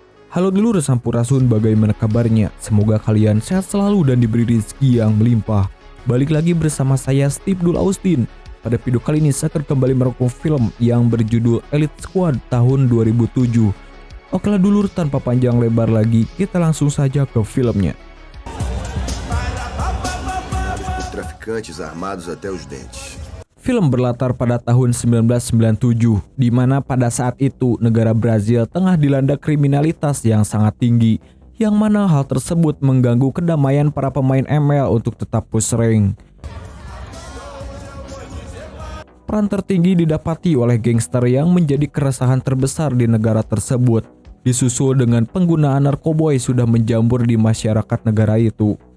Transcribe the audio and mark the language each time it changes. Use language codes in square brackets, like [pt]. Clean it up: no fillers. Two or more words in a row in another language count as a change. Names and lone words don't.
[id] Halo dulur Sampurasun, bagaimana kabarnya? Semoga kalian sehat selalu dan diberi rezeki yang melimpah. Balik lagi bersama saya Steve Dul Austin. Pada video kali ini saya akan kembali merangkum film yang berjudul Elite Squad tahun 2007. Oke dulur, tanpa panjang lebar lagi, kita langsung saja ke filmnya. [pt] Traficantes armados até os dentes. [id] Film berlatar pada tahun 1997, di mana pada saat itu negara Brazil tengah dilanda kriminalitas yang sangat tinggi, yang mana hal tersebut mengganggu kedamaian para pemain ML untuk tetap [en] push rank. [id] Peran tertinggi didapati oleh gangster yang menjadi keresahan terbesar di negara tersebut, disusul dengan penggunaan narkoboy sudah menjamur di masyarakat negara itu.